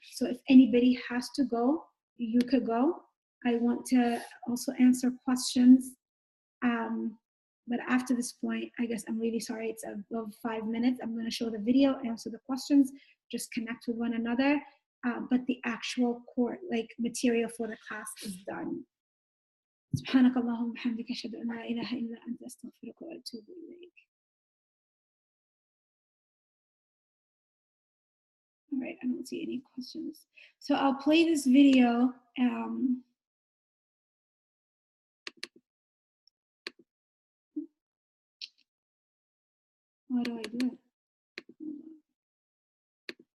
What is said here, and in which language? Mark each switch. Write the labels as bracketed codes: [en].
[en] So if anybody has to go, you could go. I want to also answer questions. But after this point, I guess I'm really sorry, it's above 5 minutes. I'm going to show the video, answer the questions, just connect with one another. But the actual core, material for the class is done. [ar] سبحانك اللهم وبحمدك أشهد أن لا إله إلا أنت أستغفرك وأتوب إليك. [en] All right, I don't see any questions. So I'll play this video. How do I do it?